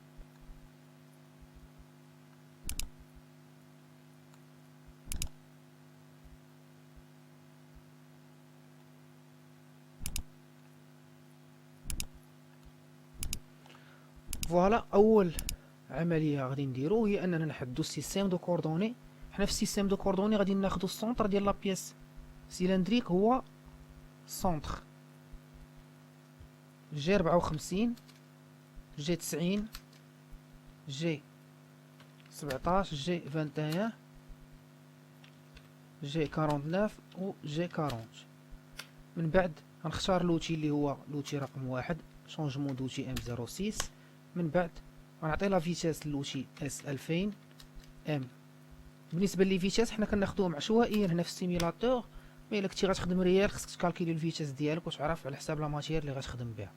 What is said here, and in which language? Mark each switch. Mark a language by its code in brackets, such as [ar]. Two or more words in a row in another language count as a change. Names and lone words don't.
[ar] فوالا، اول عمليه غادي نديرو هي اننا نحددو [fr] le système de coordonnées. [ar] حنا في [fr] le système de coordonnées [ar] غادي ناخدو السونتر ديال [fr] la pièce cylindrique [ar] هو سونتر جي 54 جي 90 جي 17 جي 21 جي 49 و جي 40. من بعد غنختار لوتي اللي هو لوتي رقم 1 [fr] changement d'outil [ar] ام 06. من بعد غنعطي [fr] la vitesse [ar] لوتي اس 2000 ام. بالنسبه لي فيتاس حنا كناخذوهم عشوائيا هنا في السيميلاتور، مي الا كنتي غتخدم ريال خصك تكالكيلي الفيتاس ديالك وتعرف على حساب [fr] la matière [ar] اللي غتخدم بها.